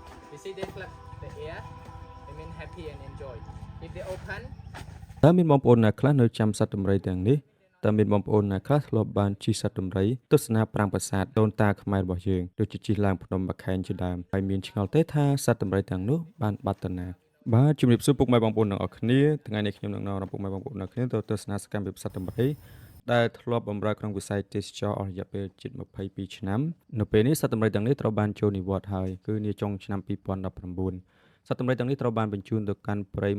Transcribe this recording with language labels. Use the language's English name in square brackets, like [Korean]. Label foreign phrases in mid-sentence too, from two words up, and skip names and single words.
[English] You see they flap the air. They mean happy and enjoy. If they open. [Khmer] តើមានបងប្អូនណាខ្លះនៅចាំសត្វដំរីទាំងនេះតើមានបងប្អូនណាខ្លះធ្លាប់បានជិះសត្វដំរីទស្សនាប្រាង្គប្រាសាទដូនតាខ្មែររបស់យើងដូចជាជិះឡើងភ្នំបាខែងជាដើមហើយមានឆ្ងល់ទេថាសត្វដំរីទាំងនោះបានបាត់ទៅណាបាទជំរាបសួរពុកម៉ែបងប្អូនទាំងអស់គ្នាថ្ងៃនេះខ្ញុំនឹងនាំពុកម៉ែបងប្អូនទាំងអស់គ្នាទៅទស្សនាសកម្មភាពសត្វដំរីដែលធ្លាប់បម្រើក្នុងវិស័យទេសចរអស់រយៈពេលជិត22ឆ្នាំនៅពេលនេះសត្វដំរីទាំងនេះត្រូវបានចូលនិវត្តន៍ហើយគឺនាចុងឆ្នាំ2019សត្វដំរីទាំងនេះត្រូវបានបញ្ជូនទៅកាន់ព្រៃមួ